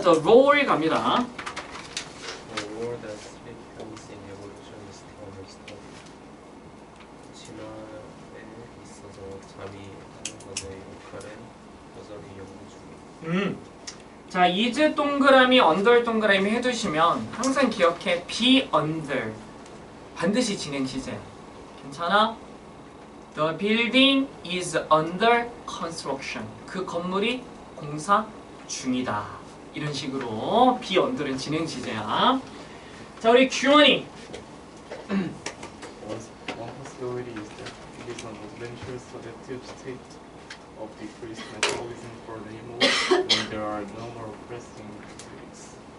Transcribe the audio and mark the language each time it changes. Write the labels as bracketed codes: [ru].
[en] The role [ko] 갑니다. [en] The role that sleep plays in evolution is understood. [ko] 진화에 있어서 잠이 하는 것의 역할은 버저리 연구 중에. 자, is 동그라미, under 동그라미 해두시면 항상 기억해. be under. 반드시 진행 시제. 괜찮아? [en] The building is under construction. [ko] 그 건물이 공사 중이다. 이런 식으로 be under는 진행 시제야. 자, 우리 규원이. [en] One possibility is that it is an adventurous adaptive state of decreased metabolism for animals when there are no more pressing activities.